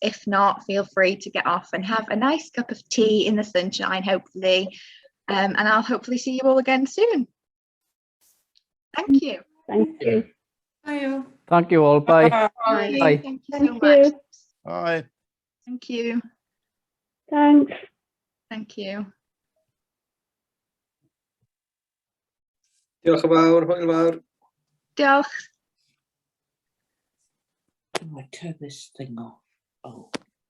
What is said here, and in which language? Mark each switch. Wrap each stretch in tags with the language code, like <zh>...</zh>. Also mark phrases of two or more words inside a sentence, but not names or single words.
<en>If not, feel free to get off and have a nice cup of tea in the sunshine, hopefully, and I'll hopefully see you all again soon. Thank you. Thank you. Bye. Thank you all. Bye. Bye. Bye. Thank you so much. Bye. Thank you. Thanks. Thank you.</en> <cy>Diolch yn fawr, hwyl fawr. Diolch.</cy> <en>I turn this thing off. Oh.</en>